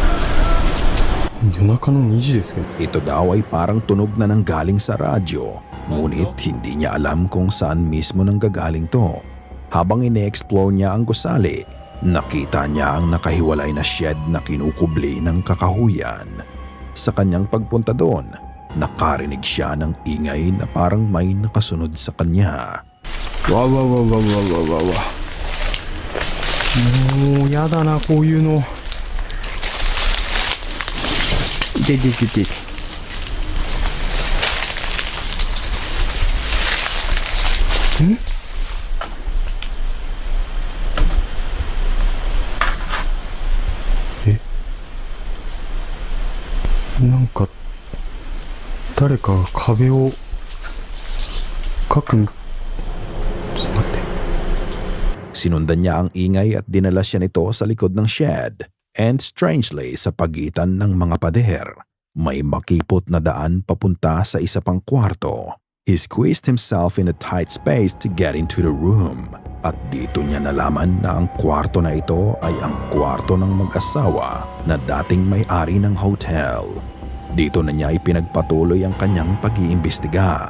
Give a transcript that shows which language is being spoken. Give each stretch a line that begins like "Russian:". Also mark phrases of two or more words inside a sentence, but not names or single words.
Filipino: Ito daw ay parang tunog na nanggaling sa radyo, ngunit hindi niya alam kung saan mismo nanggagaling to. Habang ine-explore niya ang gusali, nakita niya ang nakahiwalay na shed na kinukubli ng kakahuyan. Sa kanyang pagpunta doon, nakarinig siya ng ingay na parang may nakasunod sa kanya. Wow.
Japanese: もうやだなこういうの。いて。なんか誰かが壁を描く。ちょっと待って。
Filipino: Sinundan niya ang ingay at dinala siya nito sa likod ng shed.
English: And strangely,
Filipino: sa pagitan ng mga pader, may makipot na daan papunta sa isa pang kwarto.
English: He squeezed himself in a tight space to get into the room.
Filipino: At dito niya nalaman na ang kwarto na ito ay ang kwarto ng mag-asawa na dating may-ari ng hotel. Dito na niya ipinagpatuloy ang kanyang pag-iimbestiga.